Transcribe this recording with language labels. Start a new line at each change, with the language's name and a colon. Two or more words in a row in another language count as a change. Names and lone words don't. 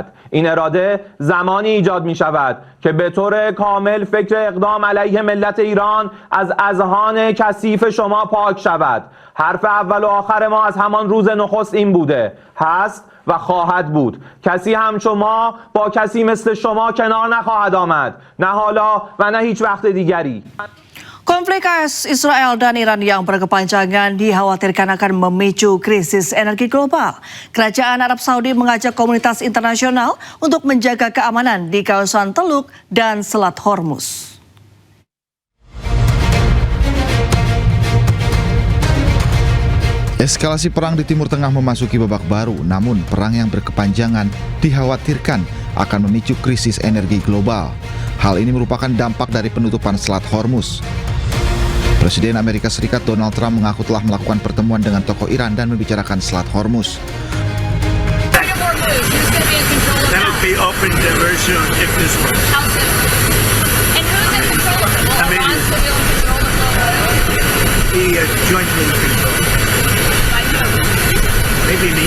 Persian: این اراده زمانی ایجاد می‌شود که به طور کامل فکر اقدام علیه ملت ایران از اذهان کثیف شما پاک شود. حرف اول و آخر ما از همان روز نخست این بوده، هست و خواهد بود. کسی همچون ما با کسی مثل شما کنار نخواهد آمد، نه حالا و نه هیچ وقت دیگری.
Indonesian: Konflik AS Israel dan Iran yang berkepanjangan dikhawatirkan akan memicu krisis energi global. Kerajaan Arab Saudi mengajak komunitas internasional untuk menjaga keamanan di kawasan Teluk dan Selat Hormuz. Eskalasi perang di Timur Tengah memasuki babak baru, namun perang yang berkepanjangan dikhawatirkan akan memicu krisis energi global. Hal ini merupakan dampak dari penutupan Selat Hormuz. Presiden Amerika Serikat Donald Trump mengaku telah melakukan pertemuan dengan tokoh Iran dan membicarakan Selat Hormuz.
English: That'll be opened very soon if this works. And who's in control of it? Will Iran still be able to control the The jointly controlled. By who? Maybe me.